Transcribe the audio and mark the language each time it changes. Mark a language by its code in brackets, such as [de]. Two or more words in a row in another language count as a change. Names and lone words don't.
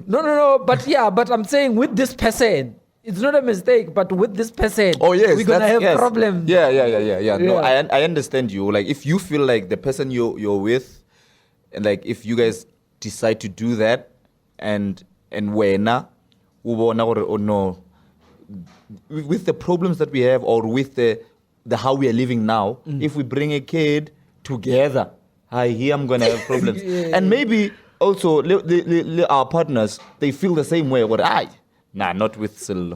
[en] No. But I'm saying with this person, it's not a mistake, but with this person, we're going to have problems. Yeah. No, I understand you. Like, if you feel like the person you're with, And like if you guys decide to do that, and [zu] wena ubona gore [en] oh no, with the problems that we have, or with the how we are living now, if we bring a kid together, here I'm gonna have problems. And maybe also our partners, they feel the same way. But not with Sello.